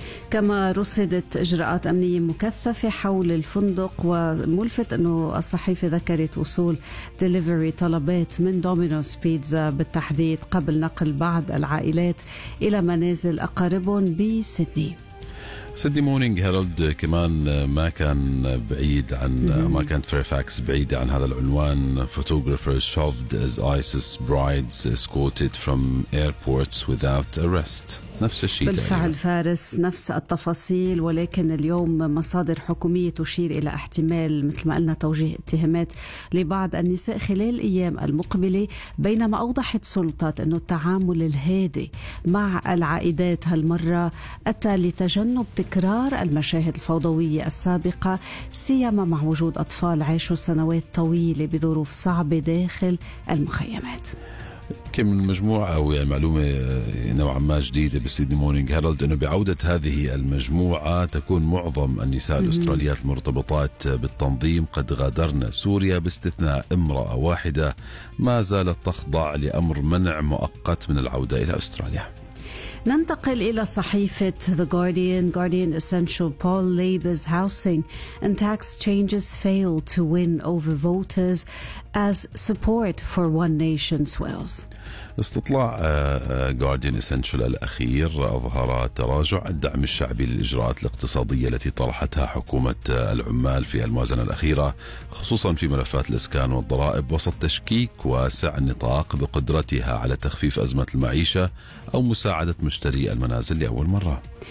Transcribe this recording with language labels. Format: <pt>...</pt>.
<ar>كما رصدت إجراءات أمنية مكثفة حول الفندق، وملفت أنه الصحيفة ذكرت وصول ديليفري طلبات من دومينوس بيتزا بالتحديد قبل نقل بعض العائلات إلى منازل أقاربهم بسيدني. سيدني مورنينغ هيرالد كمان ما كان بعيد عن ما كانت فيرفاكس بعيدة عن هذا العنوان.</ar> <en>Photographers shoved as ISIS brides escorted from airports without arrest.</en> <ar>نفس الشيء بالفعل فارس، نفس التفاصيل، ولكن اليوم مصادر حكومية تشير إلى احتمال مثل ما قلنا توجيه اتهامات لبعض النساء خلال الأيام المقبلة، بينما أوضحت سلطات أنه التعامل الهادئ مع العائدات هالمرة أتى لتجنب تكرار المشاهد الفوضوية السابقة، سيما مع وجود أطفال عاشوا سنوات طويلة بظروف صعبة داخل المخيمات. كم المجموعة أو يعني معلومة نوعا ما جديدة بسيدني مورنينغ هيرالد أنه بعودة هذه المجموعة تكون معظم النساء الأستراليات المرتبطات بالتنظيم قد غادرن سوريا، باستثناء امرأة واحدة ما زالت تخضع لأمر منع مؤقت من العودة إلى أستراليا. ننتقل إلى صحيفة The Guardian.</ar> <en>Guardian Essential Paul Labor's housing and tax changes fail to win over voters as support for one nation swells.</en> <ar>استطلاع Guardian Essential الأخير أظهر تراجع الدعم الشعبي للإجراءات الاقتصادية التي طرحتها حكومة العمال في الموازنة الأخيرة، خصوصا في ملفات الإسكان والضرائب، وسط تشكيك واسع النطاق بقدرتها على تخفيف أزمة المعيشة أو مساعدة مشتري المنازل لأول مرة.</ar>